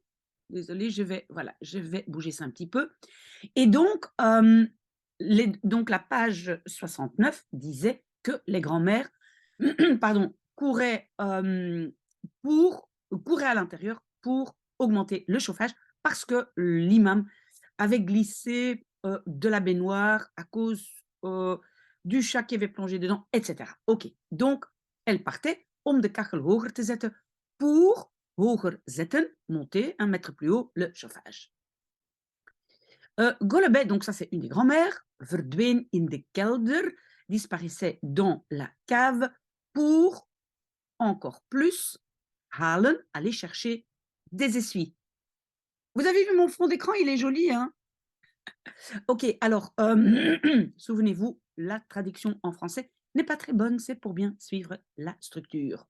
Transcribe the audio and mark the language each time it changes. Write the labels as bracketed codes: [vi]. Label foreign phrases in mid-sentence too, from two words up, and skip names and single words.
[fr] Désolée, je vais bouger ça un petit peu. Et donc, donc la page 69 disait que les grands-mères pardon, couraient à l'intérieur pour augmenter le chauffage parce que l'imam avait glissé de la baignoire à cause du chat qui avait plongé dedans, etc. Ok, donc elle partait [nl] om de kachel hoger te zetten [fr] pour [nl] hoger zetten, [fr] monter un mètre plus haut le chauffage. Golebet, donc ça c'est une des grands-mères, [nl] verdween in de kelder, [fr] disparaissait dans la cave pour encore plus halen, aller chercher des essuies. Vous avez vu mon fond d'écran, il est joli, hein? Ok, alors, souvenez-vous, la traduction en français n'est pas très bonne, c'est pour bien suivre la structure.